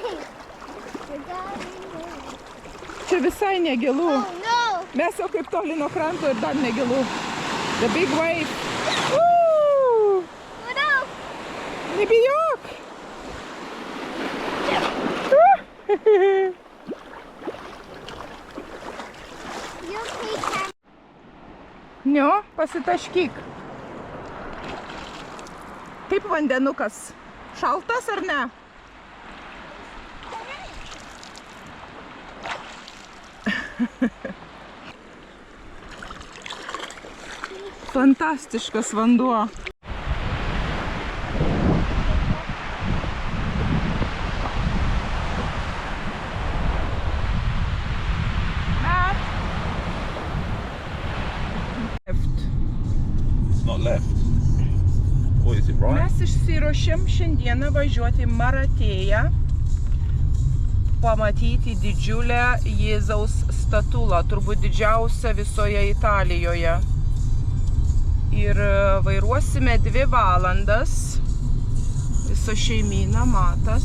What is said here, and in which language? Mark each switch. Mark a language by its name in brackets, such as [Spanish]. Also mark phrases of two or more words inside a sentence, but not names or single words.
[Lithuanian] Čia visai negilu. [English] Oh no! [Lithuanian] Mes jau kaip toli nuo kranto ir dar negilu. [English] The big wave. Woo! Oh no! [Lithuanian] Nebijok! [English] You okay, Nio, [Lithuanian] pasitaškyk. Kaip vandenukas? Šaltas ar ne? Fantastiškas vanduo. [English] It's not left. Or is it right? [Lithuanian] Mes išsiruošėm šiandieną važiuoti Maratėją, pamatyti didžiulę Jėzaus statulą, turbūt didžiausią visoje Italijoje. Ir vairuosime 2 valandas, visa šeimyna, Matas.